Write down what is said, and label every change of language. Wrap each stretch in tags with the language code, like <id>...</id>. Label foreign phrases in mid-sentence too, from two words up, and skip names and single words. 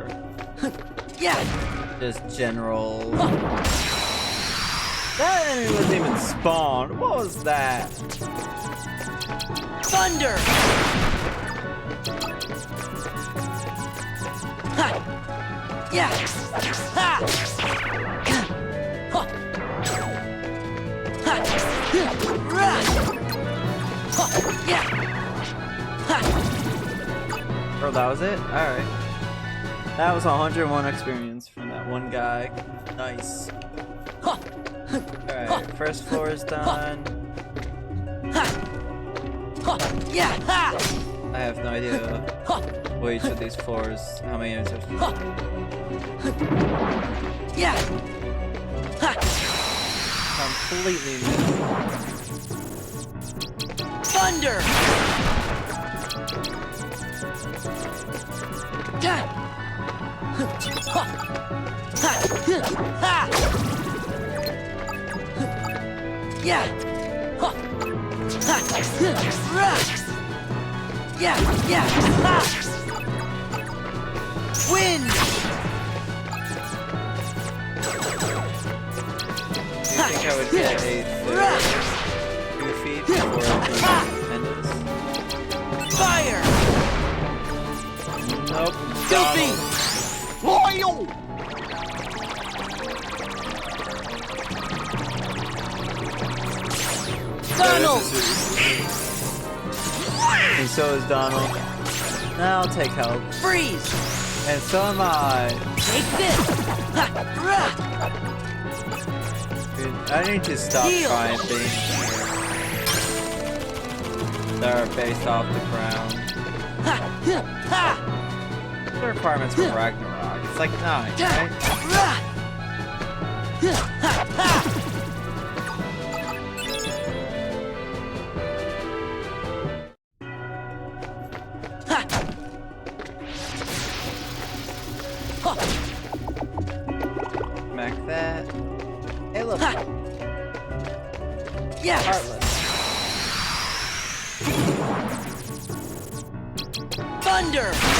<en>Yeah! just general. That enemy wasn't even spawned. What was that? Thunder! Ha! Yeah! Ha! Huh. Ha! Rah! Huh. Yeah! Ha! Oh, that was it? Alright. That was 101 experience from that one guy. Nice. Huh. Alright, first floor is done. Ha! Huh. Yeah! Ha! I have no idea Huh. what each of these floors, how many answers. Huh. Yeah! Ha! Completely missed. Thunder! Yeah! Huh. Ha! Ha! Yeah! Huh. Ha! Rah! Yeah! Yeah! Ha! Wind! Do you think I would get a third Goofy before the Mendes? Fire! Nope. Goofy! Loyal! Donald! And so is Donald. Now I'll take help. Freeze! And so am I. Take this! Ha! Rah! Dude, I need to stop Heal. trying things that are based off the ground. Ha! Ha! The requirements for Ragnarok. It's like 9, right? Rah! Ha! Ha! Ha! Huh. Smack that. Hey, look. Ha! Yeah! Heartless. Thunder!</en>